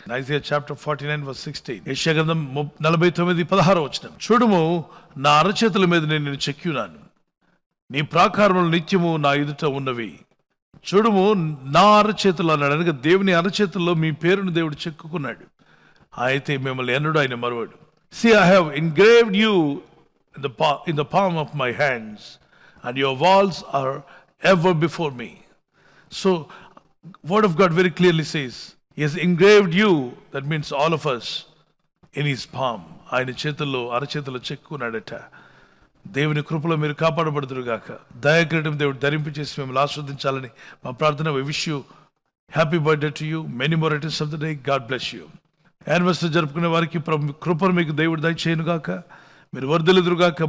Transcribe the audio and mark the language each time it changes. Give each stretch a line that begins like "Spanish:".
English: Isaiah chapter 49:16.
Telugu: యెషయా గ్రంథం 49:16 చూడుము, నా అరచేతుల మీద నేను చెక్కియున్నాను, నీ ప్రాకారములు నిత్యము నా ఎదుట ఉన్నవి. చూడుము, నా అరచేతులు అన్నాడు. అనగా దేవుని అరచేతుల్లో మీ పేరును దేవుడు చెక్కుకున్నాడు. అయితే మిమ్మల్ని ఎన్నడూ ఆయన మరువడు.
English: See, I have engraved you in the palm of my hands, and your walls are ever before me. So, Word of God very clearly says, He has engraved you, that means all of us, in His palm.
Telugu: ఆయన చేతుల్లో అరచేతుల్లో చెక్కున్నాడట. దేవుని కృపలో మీరు కాపాడబడుదురుగాక. దయాకిరీటం దేవుడు ధరింపచేసి మిమ్మల్ని ఆస్వాదించాలని మా ప్రార్థన.
English: We wish you happy birthday to you, many more returns of the day. God bless you.
Telugu: Anniversary జరుపుకునే వారికి కృపను మీకు దేవుడు దయచేయునుగాక. మీరు వర్ధిల్లుదురుగాక.